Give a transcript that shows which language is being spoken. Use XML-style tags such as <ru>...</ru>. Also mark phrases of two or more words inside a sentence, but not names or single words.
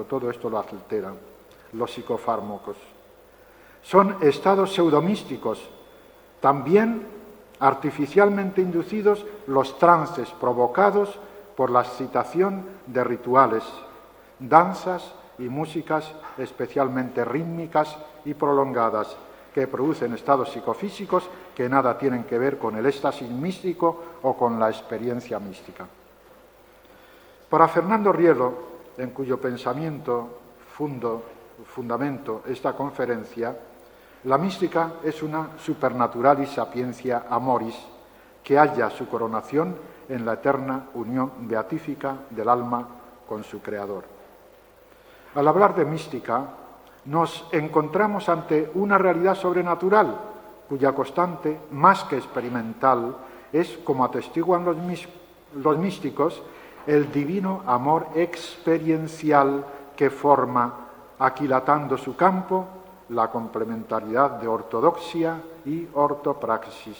<es>Todo esto lo alteran los psicofármacos. Son estados pseudomísticos, también artificialmente inducidos los trances provocados por la excitación de rituales, danzas y músicas especialmente rítmicas y prolongadas, que producen estados psicofísicos que nada tienen que ver con el éxtasis místico o con la experiencia mística. Para Fernando Rielo, en cuyo pensamiento fundamento esta conferencia, la mística es una</es> <la>supernaturalis sapiencia amoris</la> <es>que halla su coronación en la eterna unión beatífica del alma con su Creador. Al hablar de mística, nos encontramos ante una realidad sobrenatural, cuya constante, más que experimental, es, como atestiguan los místicos, el divino amor experiencial que forma, aquilatando su campo, la complementariedad de ortodoxia y ortopraxis.</es>